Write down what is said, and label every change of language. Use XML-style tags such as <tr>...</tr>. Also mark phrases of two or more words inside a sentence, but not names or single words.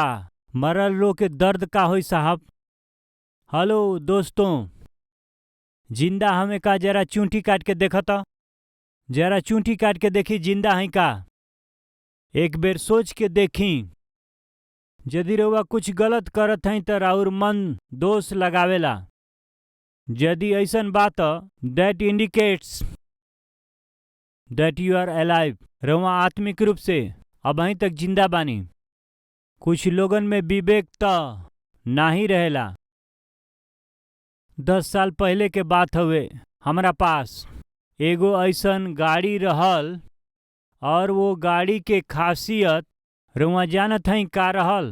<bho>मरल लोग के दर्द का होई साहब? हेलो दोस्तों, जिंदा हमें का जरा चूंटी काट के देखता। जरा चूंटी काट के देखी जिंदा है का। एक बेर सोच के देखी। यदि रउआ कुछ गलत करत हई त राउर मन दोष लगावेला। यदि ऐसन बात</bho> <en>that indicates that you are alive.</en> <bho>रउआ आत्मिक रूप से अभी तक जिंदा बानी। कुछ लोगन में विवेक त नाही रहेला। 10 साल पहले के बात हवे। हमरा पास एगो ऐसन गाड़ी रहल और वो गाड़ी के खासियत रउआ जानत हई का रहल?</bho>